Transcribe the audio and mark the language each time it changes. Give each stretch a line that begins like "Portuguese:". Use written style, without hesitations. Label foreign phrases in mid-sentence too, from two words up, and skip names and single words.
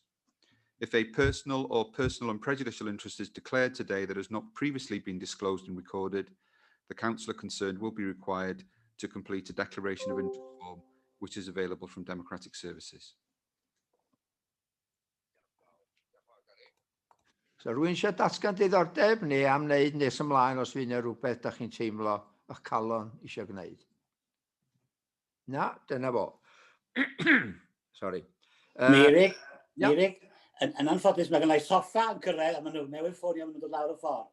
English: If a personal or personal and prejudicial interest is declared today that has not previously been disclosed and recorded, the councillor concerned will be required to complete a declaration of interest form, which is available from Democratic Services.
Welsh: So rwy'n eisiau datgan diddordeb neu am wneud nes ymlaen os fydd yna rhywbeth da chi'n teimlo eich calon eisiau gwneud? Na, dyna fo. Sorry. Meirig, yn anffodus mae gennau soffa yn cyrraedd a maen nhw newydd ffonio maen nhw'n dod lawr y ffordd.